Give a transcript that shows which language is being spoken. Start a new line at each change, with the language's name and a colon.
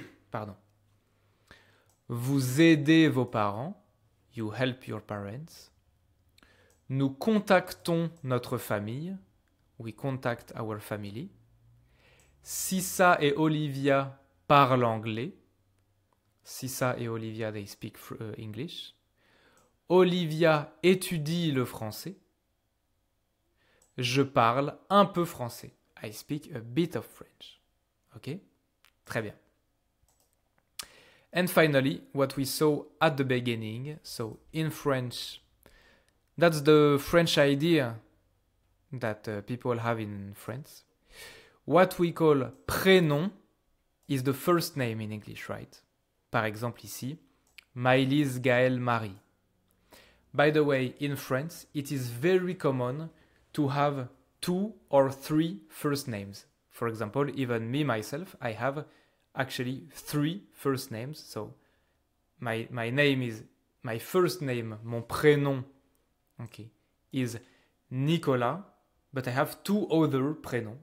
French: Pardon. Vous aidez vos parents,
English: you help your parents.
French: Nous contactons notre famille,
English: we contact our family.
French: Sissa et Olivia parlent anglais.
English: Sissa et Olivia, they speak English.
French: Olivia étudie le français. Je parle un peu français.
English: I speak a bit of French. Ok?
French: Très bien.
English: And finally, what we saw at the beginning, so in French, that's the French idea that people have in France. What we call prénom is the first name in English, right?
French: Par exemple ici, Maëlys Gaël Marie.
English: By the way, in France, it is very common to have 2 or 3 first names. For example, even me, myself, I have actually 3 first names. So my name is, my first name, mon prénom, okay, is Nicolas, but I have 2 other prénoms.